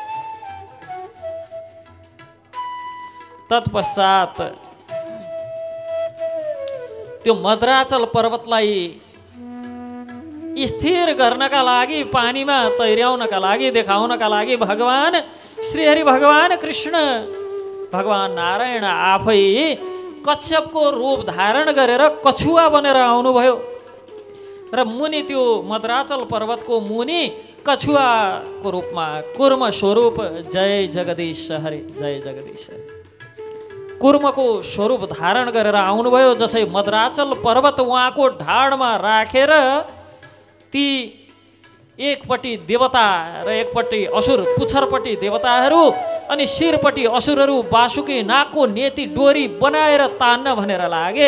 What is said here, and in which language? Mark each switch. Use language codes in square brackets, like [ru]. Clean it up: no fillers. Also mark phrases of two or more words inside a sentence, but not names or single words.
[ne] तत्पश्चात त्यो मद्राचल पर्वतलाई स्थिर गर्नका लागि, पानीमा तैर्याउनका लागि, देखाउनका लागि भगवान श्रीहरि, भगवान कृष्ण, भगवान नारायण आफै कच्छपको रूप धारण गरेर कछुवा बनेर आउनुभयो। र मुनि त्यो मद्राचल पर्वतको मुनि कछुवाको रूपमा कुर्म स्वरूप, [hi] जय जगदीश हरे, जय जगदीश हरे, [ne] कुर्मको स्वरूप धारण गरेर आउनुभयो। जसै मद्राचल पर्वत उहाँको ढाडमा राखेर ती एकपट्टि देवता र एकपट्टि असुर, पुच्छरपट्टि देवताहरू अनि शिरपट्टि असुरहरू बासुकी नागको नेती डोरी बनाएर तान्न भनेर लागे।